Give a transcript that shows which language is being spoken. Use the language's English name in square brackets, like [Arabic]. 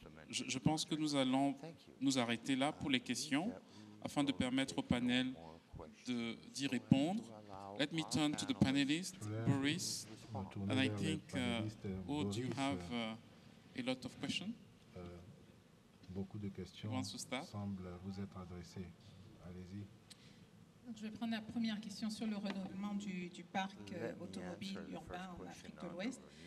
[French] Je pense que nous allons nous arrêter là pour les questions afin de permettre au panel d'y répondre. [English] Let me turn to the panelists, Boris, and I think, Aude, you have a lot of questions. [French] Beaucoup de questions semblent vous être adressées. Allez-y. Je vais prendre la première question sur le renouvellement du parc automobile urbain en Afrique de l'Ouest.